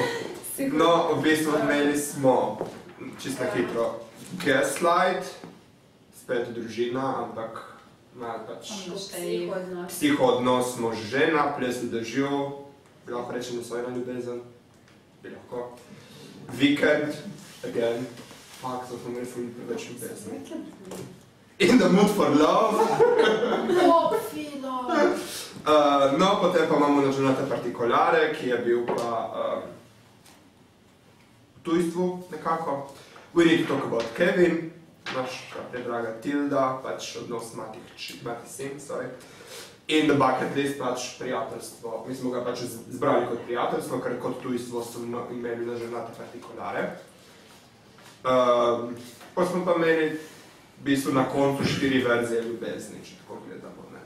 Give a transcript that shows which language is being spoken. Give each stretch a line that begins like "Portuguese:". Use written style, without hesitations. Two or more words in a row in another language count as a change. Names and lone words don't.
Slovenian: No, v bistvu imeli smo, čisto hitro, Gaslight, spet družina, ampak malo pač psihoodnos, mož žena, ples v dežju, bi lahko rečem, da so ena ljubezen, bi lahko. Vikend, again, so smo imeli ful preveč ljubezni.
English: In the mood for love.
Slovenian: No, potem pa imamo Giornate particolare, ki je bil pa v tujstvu nekako.
English: We need to talk about Kevin,
Slovenian: naša predraga Tilda, pač odnos mati sin, sorry. In The Bucket List pač prijateljstvo. Mi smo ga pač zbrali kot prijateljstvo, ker kot tujstvo so imeli na žurnate partikulare. Pa smo pa imeli v bistvu na koncu 4 verzije ljubezni, če tako gledamo, ne.